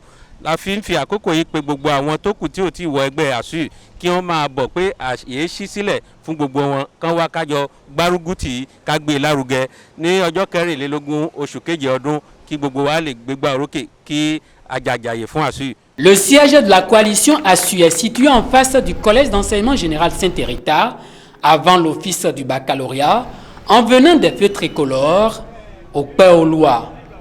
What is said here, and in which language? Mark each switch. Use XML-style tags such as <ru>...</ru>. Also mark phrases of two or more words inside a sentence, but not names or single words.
<yo>La fi ń fi àkókò yìí pé gbogbo àwọn tó kù tí ò tí wọ ẹgbẹ́ ASUU kí wọ́n máa bọ̀ pé àyè ṣí sílẹ̀ fún gbogbo wọn kán wá kájọ gbárùgùtì ká gbé lárugẹ ní ọjọ́ 24 oṣù keje ọdún kí gbogbo wa lè gbégbá orókè kí ajàjàyè fún ASUU.</yo> <fr>Le siège de la coalition ASUU est situé en face du collège d'enseignement général Saint-Hérita, avant l'office du baccalauréat, en venant des feux tricolores au Père aux lois.</fr>